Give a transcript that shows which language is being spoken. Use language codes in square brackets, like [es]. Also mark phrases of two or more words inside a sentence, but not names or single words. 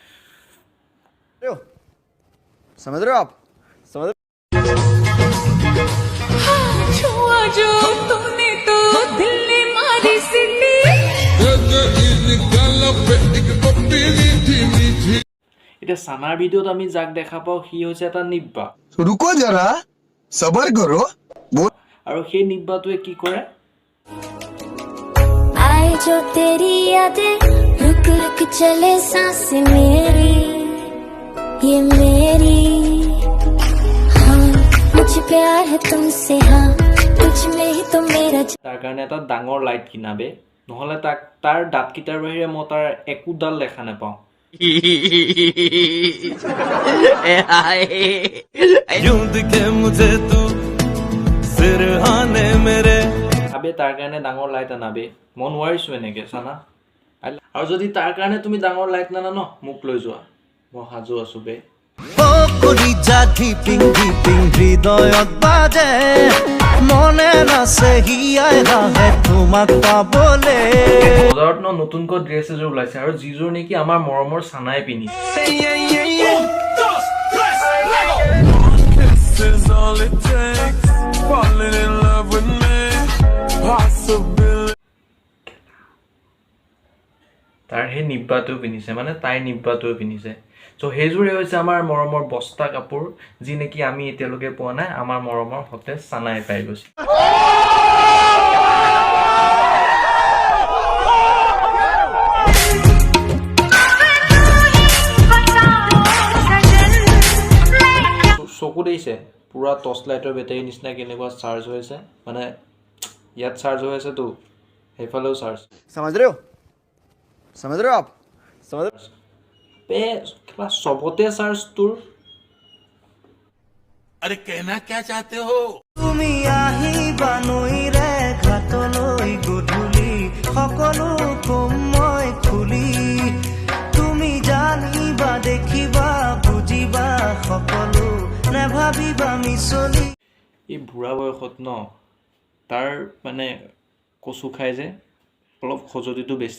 [hi] समझ रहे हो आप समझ छुआ जो तूने तो दिल ने मारी सिटी [as] এটা সানাৰ ভিডিওত আমি যাক দেখা পাও সি হৈছে এটা নিব্বা [hi] रुको जरा सबर करो [as] আৰু সেই নিব্বাটোৱে কি কৰে [hi] आए जो तेरी यादें रुक रुक चले सांस मेरी ये मेरी हाँ मुझे प्यार है तुमसे हाँ तुझ में ही तो मेरा [as] তাৰ কাৰণে এটা ডাঙৰ লাইট কিনাবে নহলে তাৰ দাঁতকেইটাৰ বাহিৰে মই তাৰ একোডাল দেখা নাপাওঁ [hi] यूं दिखे मुझे तू सिरहाने मेरे [as] আবে তাৰ কাৰণে ডাঙৰ লাইট আনাবে মই নোৱাৰিছো এনেকে চানা আৰু যদি তাৰ কাৰণে তুমি ডাঙৰ লাইট নানা ন মোক লৈ যোৱা মই সাজু আছো বে ও কলি জাতি পিং হৃদয়ত বাজে মনে নাছে হিয়াই ৰাহে তোমাক পাবলে বজাৰত নতুনকৈ ড্ৰেছ এযোৰ ওলাইছে আৰু যিযোৰ নেকি আমাৰ মৰমৰ সানাই পিন্ধিছে [en] This is all it takes falling in love with me possibility [as] তাৰ সেই নিব্বাটো পিন্ধিছে মানে তাই নিব্বাটোৱে পিন্ধিছে তো সেইযোৰে হৈছে আমাৰ মৰমৰ বস্তা কাপোৰ যি নেকি আমি এতিয়ালৈকে পোৱা নাই আমাৰ মৰমৰ হতে সানাই পাই গৈছে চকু দিছে পুৰা [en] torch light battery [as] নিচিনা কেনেকুৱা চাৰ্জ হৈছে মানে ইয়াত চাৰ্জ হৈ আছে তো সেইফালেও চাৰ্জ [hi] समझ रहे हो आप समझ [as] পে কিবা সবতে চাৰ্জ তোৰ [hi] अरे कहना क्या चाहते हो [as] তুমি আহিবা নৈৰে ঘাটলৈ গধূলি সকলো কম মই খুলি তুমি জানিবা দেখিবা বুজিবা সকলো নেভাবিবা মিছলি এই বুঢ়া বয়সত ন তাৰ মানে কচু খাই যে অলপ খজতিটো বেছি